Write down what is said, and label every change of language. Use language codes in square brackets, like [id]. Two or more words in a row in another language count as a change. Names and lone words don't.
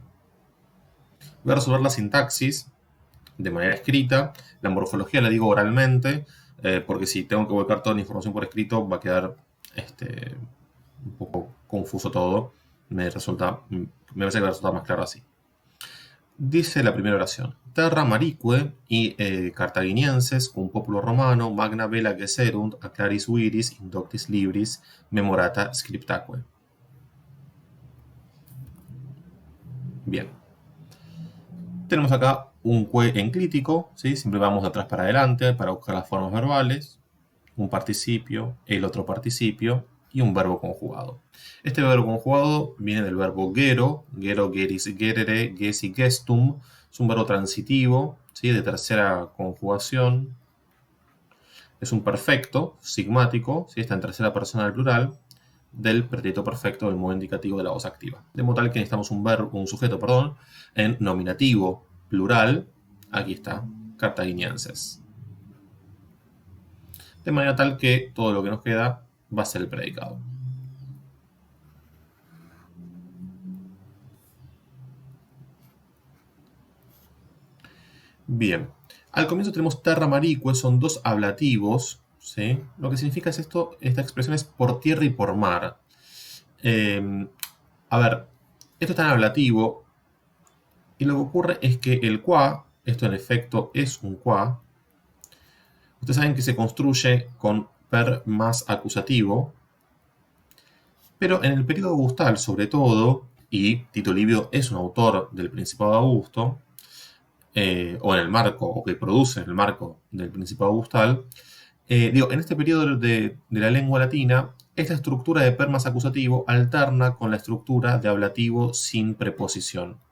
[es] Voy a resolver la sintaxis de manera escrita. La morfología la digo oralmente, porque si tengo que volcar toda la información por escrito va a quedar un poco confuso todo. Me parece que va a resultar más claro así. Dice la primera oración: [la] Terra marique y cartaginienses cum populo romano magna vela gesserunt a claris viris indoctis libris memorata scriptaque. [es] Bien. Tenemos acá un que enclítico, ¿sí? Siempre vamos de atrás para adelante para buscar las formas verbales, un participio, el otro participio y un verbo conjugado. Este verbo conjugado viene del verbo gero, [la] geris, gerere, gesi, gestum. [es] Es un verbo transitivo, ¿sí? De tercera conjugación. Es un perfecto sigmático, ¿sí? Está en tercera persona del plural del pretérito perfecto del modo indicativo de la voz activa. De modo tal que necesitamos un sujeto, en nominativo plural. Aquí está, cartaginienses. De manera tal que todo lo que nos queda va a ser el predicado. Bien, al comienzo tenemos [la] terra marique, [es] son dos ablativos, ¿sí? Lo que significa es esta expresión es por tierra y por mar. A ver, esto está en ablativo y lo que ocurre es que el qua, esto en efecto es un qua, ustedes saben que se construye con per más acusativo, pero en el periodo augustal sobre todo, y Tito Livio es un autor del Principado de Augusto, o en el marco, o que produce en el marco del Principado Augustal, en este periodo de la lengua latina, esta estructura de per más acusativo alterna con la estructura de ablativo sin preposición.